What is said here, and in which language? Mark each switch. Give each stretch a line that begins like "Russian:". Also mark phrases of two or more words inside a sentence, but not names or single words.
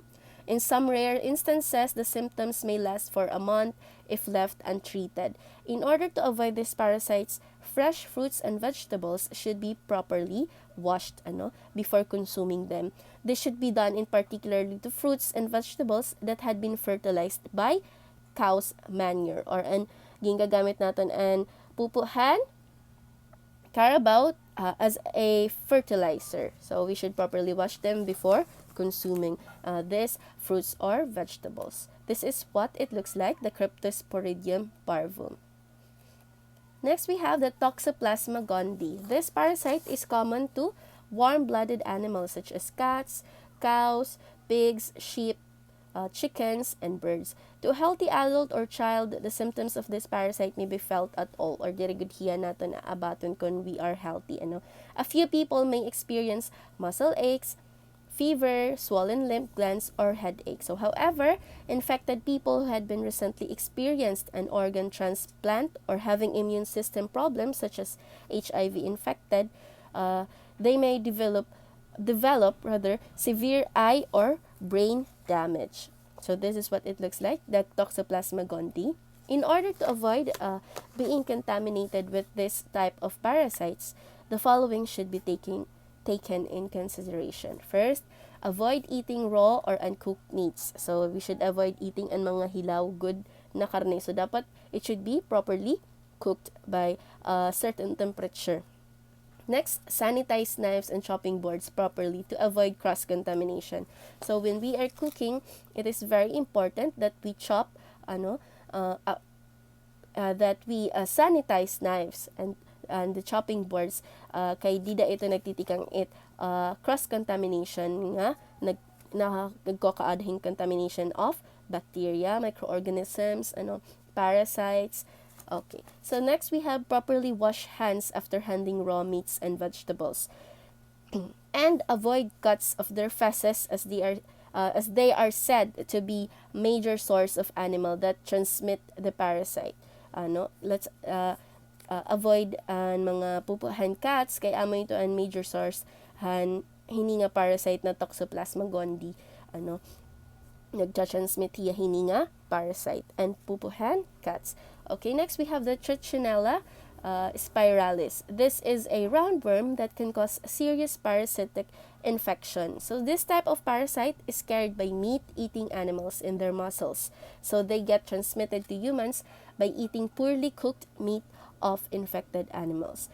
English: In some rare instances, the symptoms may last for a month if left untreated. In order to avoid these parasites, fresh fruits and vegetables should be properly washed before consuming them. This should be done in particularly to fruits and vegetables that had been fertilized by cow's manure or
Waray: an ginagamit natin an pupuhan carabao
English: as a fertilizer. So we should properly wash them before consuming these fruits or vegetables. This is what it looks like, the Cryptosporidium parvum. Next, we have the Toxoplasma Gondii. This parasite is common to warm-blooded animals such as cats, cows, pigs, sheep, chickens, and birds. To a healthy adult or child, the symptoms of this parasite may be felt at all or
Waray: diri gud hiya naton na abaton kung
English: we are healthy. A few people may experience muscle aches, fever, swollen lymph glands, or headache. So, however, infected people who had been recently experienced an organ transplant or having immune system problems such as HIV infected, they may develop severe eye or brain damage. So this is what it looks like, the Toxoplasma Gondii. In order to avoid being contaminated with this type of parasites, the following should be taken in consideration. First, avoid eating raw or uncooked meats. So we should avoid eating
Waray: ang mga hilaw good na karne.
English: So dapat it should be properly cooked by a certain temperature. Next, sanitize knives and chopping boards properly to avoid cross-contamination. So when we are cooking, it is very important that we chop, that we sanitize knives and the chopping boards
Waray: kay dida ito nagtitikang
English: cross-contamination
Waray: nga nagkakaadhing
English: contamination of bacteria, microorganisms, parasites. Okay. So next we have properly wash hands after handling raw meats and vegetables. And avoid cuts of their feces as they are said to be major source of animal that transmit the parasite. Let's avoid
Waray: mga pupuhan cats kay amo ito ang
English: major source
Waray: hini nga parasite na Toxoplasma Gondii nagcha-transmit hiya hini nga
English: parasite and
Waray: pupuhan cats.
English: Okay, next we have the Trichinella spiralis. This is a roundworm that can cause serious parasitic infection. So this type of parasite is carried by meat-eating animals in their muscles. So they get transmitted to humans by eating poorly cooked meat of infected animals.